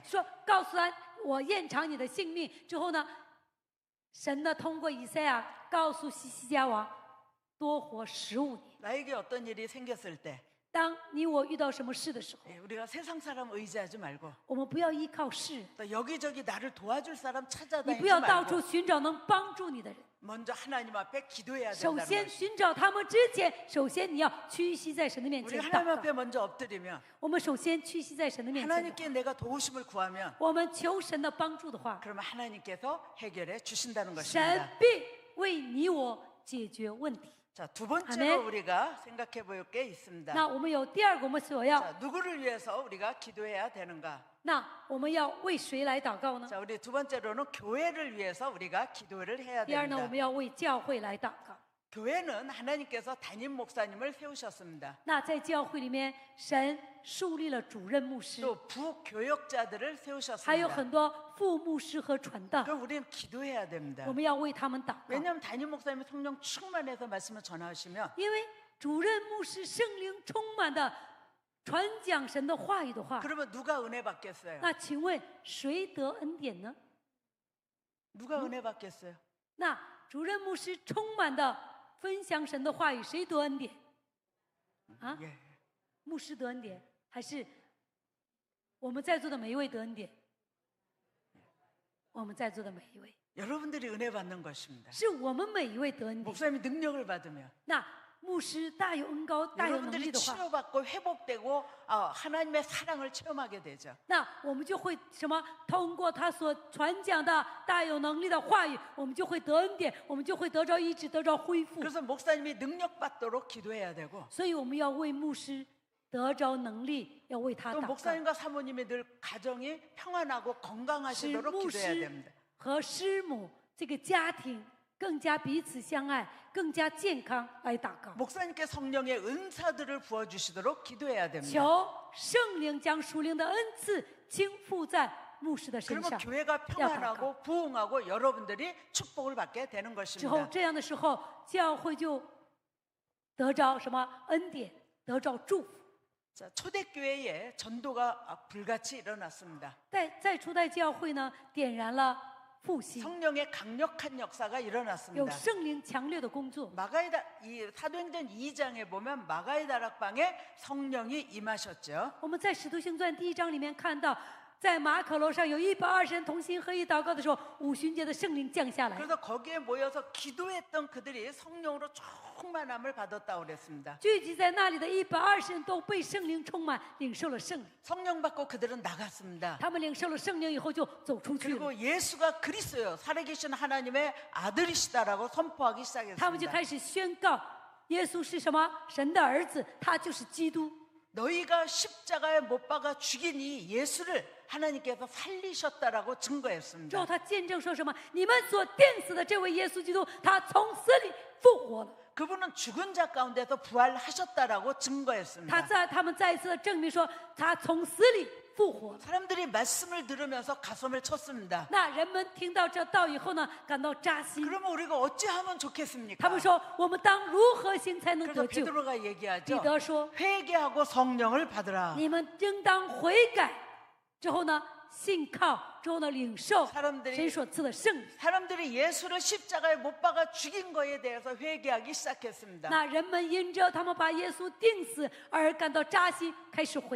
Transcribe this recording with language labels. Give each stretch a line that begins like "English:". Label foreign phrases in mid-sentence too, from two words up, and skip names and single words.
Chinese: 说告诉他，我延长你的性命。之后呢，神呢通过以赛亚告诉西西家王，多活15年。
Korean: 나에게 어떤 일이 생겼을 때
Chinese: 当你我遇到什么事的时候，
Korean: 우리가 세상 사람 의지하지 말고
Chinese: 我们不要依靠世人，
Korean: 또 여기저기 나를 도와줄 사람
Chinese: 你
Korean: 찾아다니지
Chinese: 不要到
Korean: 말고
Chinese: 处寻找能帮助你的人。
Korean: 먼저 하나님 앞에 기도해야
Chinese: 首
Korean: 된다는
Chinese: 先
Korean: 거예요.
Chinese: 寻找他们之前，首先你要屈膝在神的面
Korean: 우리
Chinese: 前
Korean: 하나님
Chinese: 祷告。
Korean: 앞에 먼저 엎드리면
Chinese: 我们首先屈膝在神的面前，
Korean: 하나님께 내가 도우심을 구하면
Chinese: 我们求神的帮助的话，
Korean: 그러면 하나님께서 해결해 주신다는
Chinese: 神
Korean: 것입니다.
Chinese: 必为你我解决问题。
Korean: 자, 두 번째로 아멘. 우리가 생각해 볼 게 있습니다.
Chinese: 那我们有第二个，我们所要，
Korean: 자, 누구를 위해서 우리가 기도해야 되는가?
Chinese: 那我们要为谁来祷告呢？
Korean: 자, 우리 두 번째로는 교회를 위해서 우리가 기도를 해야
Chinese: 第二呢，我们
Korean: 됩니다.
Chinese: 要为教会来祷告。
Korean: 교회는 하나님께서 담임 목사님을 세우셨습니다.
Chinese: 那在教会里面，神树立了主任牧师，
Korean: 또 부교역자들을
Chinese: 还有
Korean: 세우셨습니다.
Chinese: 很多副牧师和传道，
Korean: 그럼 우리는 기도해야 됩니다.
Chinese: 我们要为他们祷告。
Korean: 왜냐하면 담임 목사님이 성령 충만해서 말씀을 전하시면
Chinese: 因为主任牧师圣灵充满的传讲神的话语的话，
Korean: 그러면 누가 은혜 받겠어요?
Chinese: 那请问谁得恩典呢？
Korean: 누가 은혜 받겠어요?
Chinese: 那主任牧师充满的分享神的话语，谁得恩典？啊，
Korean: 예.
Chinese: 牧师得恩典，还是我们在座的每一位得恩典？我们在座的每一位，
Korean: 여러분들이 은혜 받는 것입니다.
Chinese: 是我们每一位得恩典。
Korean: 목사님이 능력을 받으면
Chinese: 那牧师大有恩高、大有能力
Korean: 여러분들이
Chinese: 的话，
Korean: 치료받고 회복되고 하나님의 사랑을 체험하게 되죠.
Chinese: 那我们就会什么？通过他所传讲的大有能力的话语，我们就会得恩典，我们就会得着医治，得着恢复。
Korean: 그래서 목사님이 능력 받도록 기도해야 되고
Chinese: 所以我们要为牧师得着能力，要为他
Korean: 또
Chinese: 祷告，
Korean: 목사님과 사모님이 늘 가정이 평안하고
Chinese: 使
Korean: 건강하시도록
Chinese: 牧
Korean: 기도해야
Chinese: 师
Korean: 됩니다.
Chinese: 和师母这个家庭更加彼此相爱，更加健康来祷告。
Korean: 목사님께 성령의 은사들을 부어주시도록 기도해야 됩니다.
Chinese: 求圣灵将属灵的恩赐倾覆在牧师的身
Korean: 그러면
Chinese: 上。
Korean: 교회가 평안하고 부흥하고 여러분들이 축복을 받게 되는
Chinese: 之后
Korean: 것입니다.
Chinese: 这样的时候，教会就得着什么恩典，得着祝福。
Korean: 자, 초대교회에 전도가 불같이 일어났습니다.
Chinese: 在初代教会呢，点燃了复兴，
Korean: 성령의 강력한 역사가
Chinese: 有
Korean: 일어났습니다.
Chinese: 圣灵强烈的工作。
Korean: 마가이다 이 사도행전 2장에 보면 마가이 다락방에 성령이 임하셨죠.
Chinese: 我们在《使徒行传》第1章里面看到，在马可楼上有120人同心合意祷告的时候，五旬节的圣灵降下来，
Korean: 그래서 거기에 모여서 기도했던 그들이 성령으로 충만함을 받았다고 그랬습니다.
Chinese: 聚集在那里的120人都被圣灵充满，领受了圣灵。
Korean: 성령 받고 그들은 나갔습니다.
Chinese: 他们领受了圣灵以后就走出去了，
Korean: 그리고 예수가 그리스도요 살아계신 하나님의 아들이시다라고 선포하기
Chinese: 他们就
Korean: 시작했습니다.
Chinese: 开始宣告耶稣是什么？神的儿子，他就是基督。
Korean: 너희가 십자가에 못 박아 죽인 이 예수를 하나님께서 살리셨다라고
Chinese: 之
Korean: 증거했습니다.
Chinese: 后他见证说什么？你们所钉死的这位耶稣基督，他从死里复活了。
Korean: 그분은 죽은 자 가운데서 부활하셨다라고
Chinese: 他
Korean: 증거했습니다.
Chinese: 他们再一次的证明说，他从死里复活了。
Korean: 사람들이 말씀을 들으면서 가슴을 쳤습니다.
Chinese: 那人们听到这道以后呢，感到扎心。
Korean: 그러면 우리가 어찌하면
Chinese: 他
Korean: 좋겠습니까?
Chinese: 们说：“我们当如何行才能
Korean: 그래서
Chinese: 得救？”
Korean: 베드로가
Chinese: 彼
Korean: 얘기하죠.
Chinese: 得说
Korean: 회개하고 성령을 받으라. ：“
Chinese: 你们应当悔改，之后呢，信靠，之后呢，领受
Korean: 사람들이
Chinese: 神所赐的圣灵。
Korean: 사람들이 예수를 십자가에 못 박아 죽인 거에 대해서 회개하기 시작했습니다.
Chinese: 那人们因着他们把耶稣钉死而感到扎心，开始悔改。